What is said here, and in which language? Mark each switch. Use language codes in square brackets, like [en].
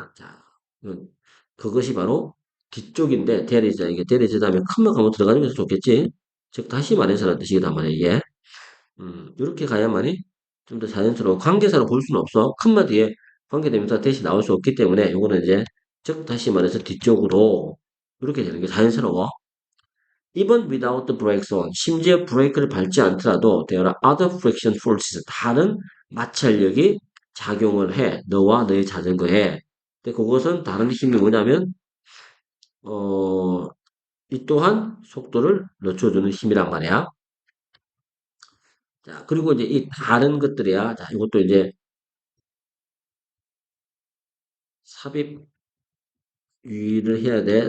[ko] 자, 그것이 바로 뒤쪽인데 대리자 이게 대리자 다음에 컴마가 한번 들어가는 게 좋겠지. 즉 다시 말해서라는 뜻이기도 말이야 이게. 이렇게 가야만이 좀 더 자연스러워. 관계사로 볼 수는 없어. 컴마 뒤에 관계대명사 대신 나올 수 없기 때문에 이거는 이제 즉 다시 말해서 뒤쪽으로 이렇게 되는 게 자연스러워. [en] Even without the brakes on, 심지어 브레이크를 밟지 않더라도 there are other friction forces, 다른 마찰력이 작용을 해. [ko] 너와 너의 자전거에. 근데 그것은 다른 힘이 뭐냐면 이 또한 속도를 늦춰주는 힘이란 말이야. 자, 그리고 이제 이 다른 것들이야. 자, 이것도 이제 삽입 유의를 해야 돼.